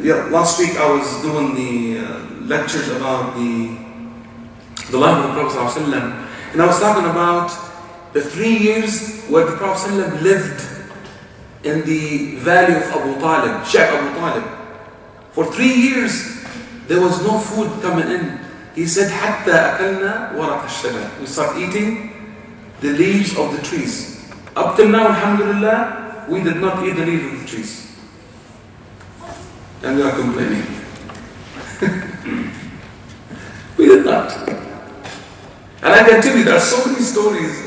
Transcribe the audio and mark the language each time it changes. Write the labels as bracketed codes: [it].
[en] Last week I was doing the lectures about the life of the Prophet ﷺ, and I was talking about the 3 years where the Prophet ﷺ lived in the valley of Abu Talib, Sheikh Abu Talib. For 3 years, there was no food coming in. He said, [ar] حَتَّى أَكَلْنَا وَرَقَ الشَّجَرِ. [en] We start eating the leaves of the trees. Up till now, alhamdulillah, we did not eat the leaves of the trees. And we are complaining. We did not. And I can tell you, there are so many stories.